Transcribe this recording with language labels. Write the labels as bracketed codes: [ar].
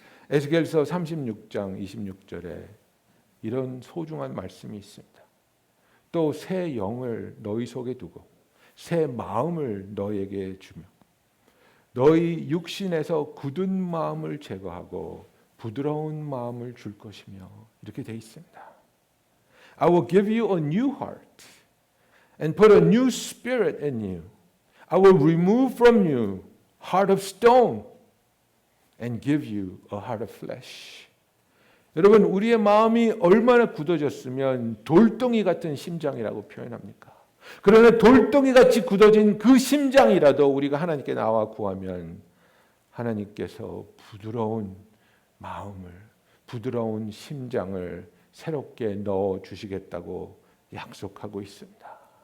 [ko] 에스겔서 36장 26절에 이런 소중한 말씀이 있습니다. 또 새 영을 너희 속에 두고 새 마음을 너에게 주며 너희 육신에서 굳은 마음을 제거하고 부드러운 마음을 줄 것이며 이렇게 돼 있습니다. [en] I will give you a new heart and put a new spirit in you. I will remove from you heart of stone and give you a heart of flesh. [ko] 여러분, 우리의 마음이 얼마나 굳어졌으면 돌덩이 같은 심장이라고 표현합니까? 그러나 돌덩이 같이 굳어진 그 심장이라도 우리가 하나님께 나와 구하면 하나님께서 부드러운 마음을, 부드러운 심장을 새롭게 넣어 주시겠다고 약속하고 있습니다.